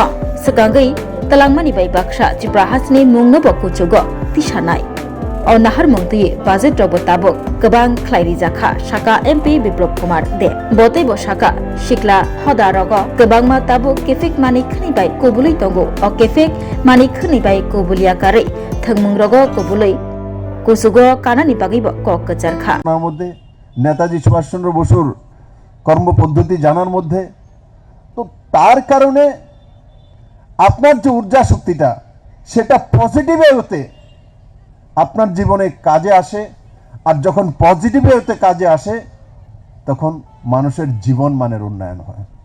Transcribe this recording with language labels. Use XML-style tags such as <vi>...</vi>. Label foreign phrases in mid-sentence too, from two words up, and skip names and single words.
<trp>segangai talangmani bai baksa jibrahasni mungno bo kuchugo tisanai o nahar mungtui budget robo tabuk kebang khlairi jakha shaka MP Biplop Kumar Deb botei bo shaka shikla hoda rogo kebangma tabuk kefik mani khni bai kubului tongo o kefik mani khni bai kubulia kare thungmung rogo kubului কুসুগো কানানি বাগিব কক কচারখা</trp> <bn>আপনার মধ্যে নেতাজি সুভাষচন্দ্র বসুর কর্মপদ্ধতি জানার মধ্যে তো তার কারণে আপনার যে ঊর্জা শক্তিটা সেটা</bn> <en>positive wayte</en> <bn>আপনার জীবনে কাজে আসে আর যখন</bn> <en>positive wayte</en> <bn>কাজে আসে তখন মানুষের জীবন মানের উন্নয়ন হয়</bn>